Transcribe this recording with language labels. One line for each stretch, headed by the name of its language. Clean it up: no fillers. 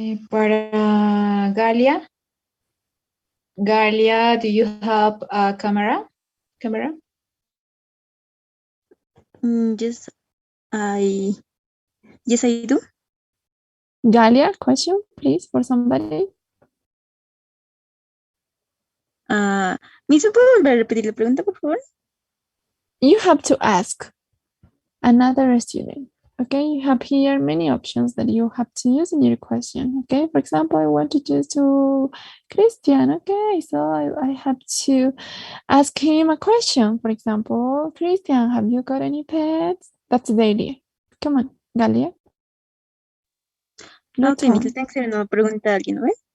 English: Para Galia. Galia, do you have a camera? Yes, I do. Galia, question, please, for somebody.
Spanish: ¿Me puedo volver a repetir la pregunta, por favor?
English: You have to ask another student. Okay, you have here many options that you have to use in your question. Okay, for example, I want to choose to Christian. Okay, so I have to ask him a question. For example, Christian, have you got any pets? That's the idea. Come on, Galia.
Spanish: Ok, Miss, le tengo que hacer una pregunta a alguien, ¿no?